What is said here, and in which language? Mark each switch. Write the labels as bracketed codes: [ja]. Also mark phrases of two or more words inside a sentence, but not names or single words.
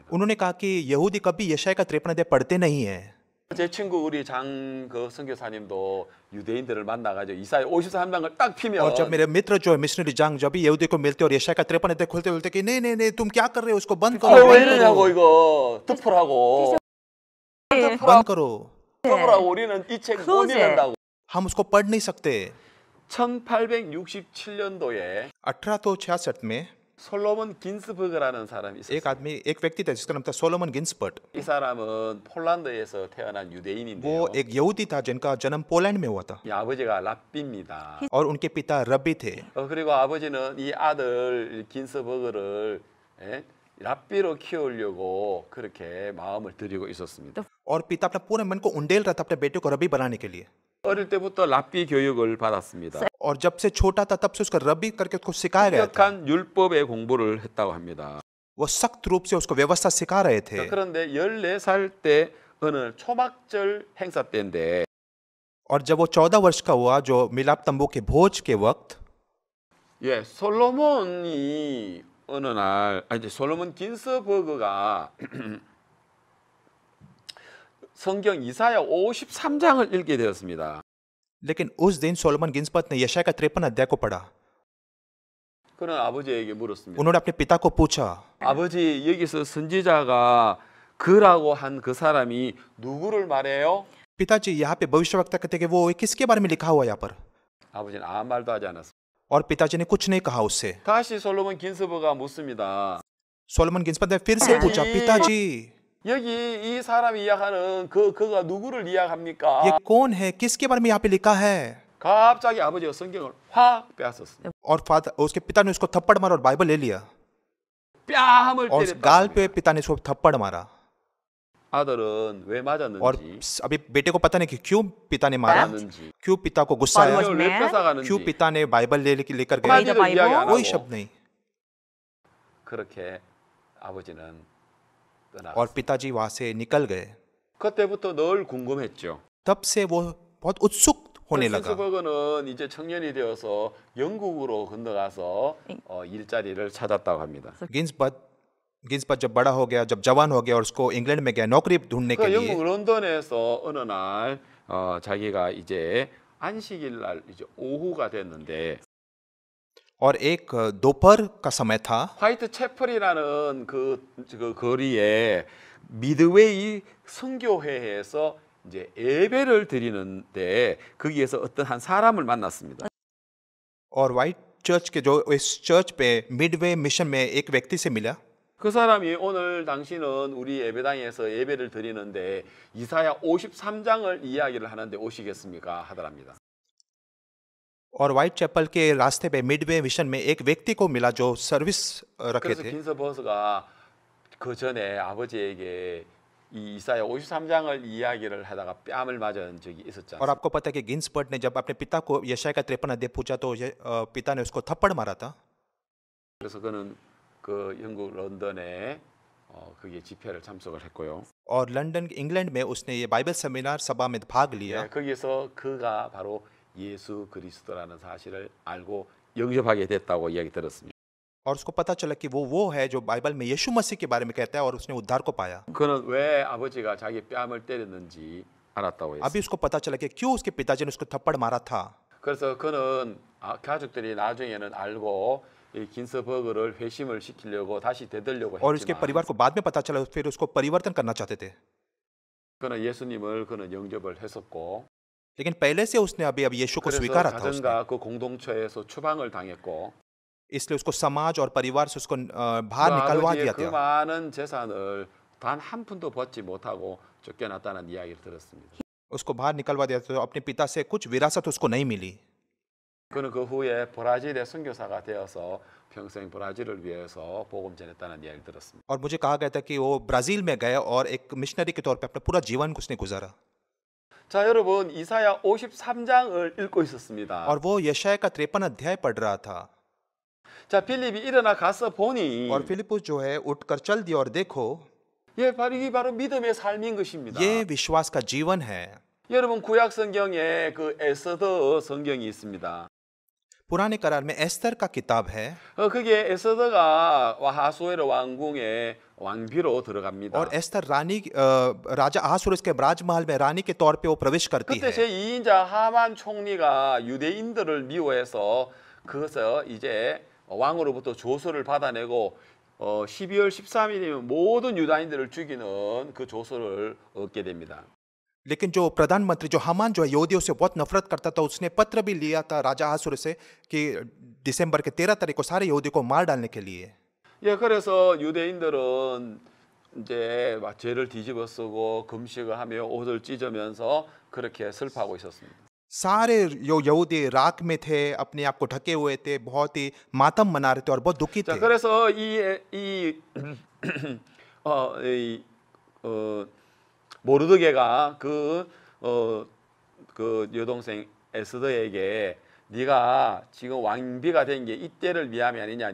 [hi] उन्होंने कहा कि यहूदी कभी यशाया का 53 अध्याय पढ़ते नहीं है। [ko] 제 친구 우리 선교사님도 유대인들을 만나가지고 이사야 53장을 딱 피면 [hi] और जब मेरे मित्र जो है मिशनरी जंग जब भी यहूदी को मिलते और यशाया का 53 अध्याय खोलते बोलते कि नहीं नहीं नहीं तुम क्या कर रहे हो, उसको बंद करो, [ko] 왜 [hi] बंद [ko] 이러냐고 [hi] करो, [ko] 이거 덮으라고 [hi] बंद करो। [ko] 덮으라고 우리는 이 책 못 읽는다고. [hi] हम उसको पढ़ नहीं सकते। [ko] 1867년도에 [hi] 1866 में [ko] 솔로몬 긴스버그라는 사람이 있었어요. [hi] एक व्यक्ति था जिसका नाम था सोलोमन गिन्सबर्ट। [ko] 이 사람은 폴란드에서 태어난 유대인인데요. [hi] वो एक यहूदी था जिनका जन्म पोलैंड में हुआ था [ko] 이 아버지가 랍비입니다. [hi] और उनके पिता रब्बी थे। [ko] 그리고 아버지는 이 아들 긴스버그를 랍비로 키우려고 그렇게 마음을 들이고 있었습니다. [hi] और पिता अपना पूरे मन को उंडेल रहा था अपने बेटे को रब्बी बनाने के लिए। [ko] 어릴 때부터 랍비 교육을 받았습니다. [hi] और जब से छोटा था तब से उसका रब्बी करके उसको सिखाया गया था। [ko] 엄격한 율법의 공부를 했다고 합니다. [hi] वो सख्त रूप से उसको व्यवस्था सिखा रहे थे। [ko] 자, 그런데 14살 때 어느 초막절 행사 때인데 [hi] और जब वो 14 वर्ष का हुआ जो मिलाप तंबू के भोज के वक्त [ko] 예, 솔로몬이 어느 날 이제 솔로몬 긴스버그가 성경 이사야 53장을 읽게 되었습니다. [hi] लेकिन उस दिन सोलोमन गिन्सबर्ग ने यशाया का 53 अध्याय को पढ़ा। [ko] 그는 아버지에게 물었습니다. [hi] उन्होंने अपने पिता को पूछा, [ko] 아버지, 여기서 선지자가 그라고 한 그 사람이 누구를 말해요? [hi] पिताजी यहाँ पे भविष्यवक्ता कहते कि वो किसके बारे में लिखा हुआ है यहाँ पर? [ko] 아버지는 아무 말도 하지 않았습니다. [hi] और पिताजी ने कुछ नहीं कहा उससे। [ko] 다시 솔로몬 긴스버그가 묻습니다. [hi] सोलोमन गिन्सबर्ग ने फिर से पूछा, पिताजी [ko] 여기 이 사람이 이야기하는 그가 누구를 이야기합니까? [hi] ये कौन है, किसके बारे में यहाँ पे लिखा है? [ko] 갑자기 아버지가 성경을 확 빼앗았습니다. [hi] और फादर उसके पिता ने उसको थप्पड़ मारा और बाइबल ले लिया [ko] 뺨을 [hi] और उस गाल [ko] 때렸다. [hi] पे पिता ने उसको थप्पड़ मारा। [ko] 아들은 왜 [hi] और [ko] 맞았는지, [hi] अभी बेटे को पता नहीं कि क्यों पिता ने मारा, [ko] 맞았는지, [hi] क्यों पिता को गुस्सा आया, [en] was [ko] 성경을 왜 [en] mad? [ko] 뺏어가는지 [hi] क्यों पिता ने बाइबल लेकर गए, [ko] 한마디도 Bible? 이야기 안 [hi] कोई [ko] 하고 [hi] शब्द नहीं। [ko] 그렇게 아버지는 [hi] और [ko] 떠나갔어요. [hi] पिताजी वहां से निकल गए। [ko] 그때부터 늘 궁금했죠. [hi] तब से वो बहुत उत्सुक होने लगा। [ko] 긴스버그는 이제 청년이 되어서 영국으로 건너가서 일자리를 찾았다고 합니다. [hi] गिन्सबर्ग जब बड़ा हो गया, जब जवान हो गया और उसको इंग्लैंड में गया नौकरी ढूंढने के [ko] 그 [hi] लिए। [ko] 영국 런던에서 어느 날 자기가 이제 안식일 날 이제 오후가 됐는데 [hi] और एक दोपहर का समय था। [ko] 화이트 채플이라는 그 거리에 미드웨이 선교회에서 이제 예배를 드리는데 거기에서 어떤 한 사람을 만났습니다. [hi] और वाइट चर्च के जो इस चर्च पे मिडवे मिशन में एक व्यक्ति से मिला। [ko] 그 사람이 오늘 당신은 우리 예배당에서 예배를 드리는데 이사야 53장을 이야기를 하는데 오시겠습니까? 하더랍니다. [hi] और वाइट चैपल के रास्ते पे मिडवे मिशन में एक व्यक्ति को मिला जो सर्विस रखे [ko] 그래서 [hi] थे। [ko] 긴스버스가 그 전에 아버지에게 이 이사야 53장을 이야기를 하다가 뺨을 맞은 적이 있었지 [hi] और [ko] 않습니까? [hi] आपको पता है कि गिन्सबर्ग ने जब अपने पिता को यशाया का 53 अध्याय पूछा तो पिता ने उसको थप्पड़ मारा था। [ko] 그래서 그는 그 영국 런던에 거기에 집회를 참석을 했고요. [hi] और लंदन इंग्लैंड में उसने ये [en] Bible seminar [hi] सभा में भाग लिया। [ko] 예, 거기에서 그가 바로 예수 그리스도라는 사실을 알고 영접하게 됐다고 이야기 들었습니다. [hi] और उसको पता चला कि वो है जो बाइबल में यीशु मसीह के बारे में कहता है और उसने उद्धार को पाया। [ko] 그는 왜 아버지가 자기 뺨을 때렸는지 알았다고 했어요. [hi] अभी उसको पता चला कि क्यों उसके पिताजी ने उसको थप्पड़ मारा था। [ko] 그래서 그는 가족들이 나중에는 알고 이 긴스버그를 회심을 시키려고 다시 되돌려고 [hi] और उसके [ko] 했지만 [hi] परिवार को बाद में पता चला, फिर उसको परिवर्तन करना चाहते थे। [ko] 그는 예수님을 그는 영접을 했었고 [hi] लेकिन पहले से उसने अभी यीशु को [ko] 그래서 [hi] स्वीकारा था उसने। [ko] 가정과 그 공동체에서 추방을 당했고 [hi] इसलिए उसको समाज और परिवार से उसको [ko] 그 [hi] बाहर निकलवा [ko] 아버지의 [hi] दिया [ko] 그 [hi] था। [ko] 많은 재산을 단 한 푼도 받지 못하고 쫓겨났다는 이야기를 들었습니다. [hi] उसको बाहर निकलवा दिया था, तो अपने पिता से कुछ विरासत उसको नहीं मिली। [ko] 그는 그 후에 브라질의 선교사가 되어서 평생 브라질을 위해서 복음 전했다는 이야기를 들었습니다. [hi] और मुझे कहा गया था कि वो ब्राजील में गया और एक मिशनरी के तौर पे अपना पूरा जीवन उसने गुजारा। [ko] 자, 여러분 이사야 53장을 읽고 있었습니다. [hi] और वो यशाया का 53 अध्याय पढ़ रहा था। [ko] 자, 필립이 일어나 가서 보니 [hi] और फिलिपुस जो है उठकर चल दिया और देखो [ko] 예, 이게 바로 믿음의 삶인 것입니다. [hi] ये विश्वास का जीवन है। [ko] 여러분 구약 성경에 그 에스더 성경이 있습니다. [hi] पुराने करार में एस्तर का किताब है [ko] 거기에 에스더가 아하수에로 왕궁의 왕비로 들어갑니다. [hi] और एस्तर रानी राजा अहासुरुस के राजमहल में रानी के तौर पे वो प्रवेश करती [ko] 그때 [hi] है। [ko] 제2인자 하만 총리가 유대인들을 미워해서 그것을 이제 왕으로부터 조서를 받아내고 12월 13일이면 모든 유다인들을 죽이는 그 조서를 얻게 됩니다. [hi] लेकिन जो प्रधानमंत्री जो हमान जो है यहूदियों से बहुत नफरत करता था, उसने पत्र भी लिया था राजा अहासुरुस से कि दिसंबर के 13 तारीख को सारे यहूदी को मार डालने के लिए। [ko] 예, 그래서 유대인들은 이제 막 죄를 뒤집어 쓰고 금식을 하며 옷을 찢으면서 그렇게 슬퍼하고 있었습니다. [hi] सारे जो यहूदी राख में थे, अपने आप को ढके हुए थे, बहुत ही मातम मना रहे थे और बहुत दुखी [ko] 자, [hi] थे। [ko] 그래서 모르드게가 그 여동생 에스더에게 네가 지금 왕비가 된 게 이때를 위함이 아니냐.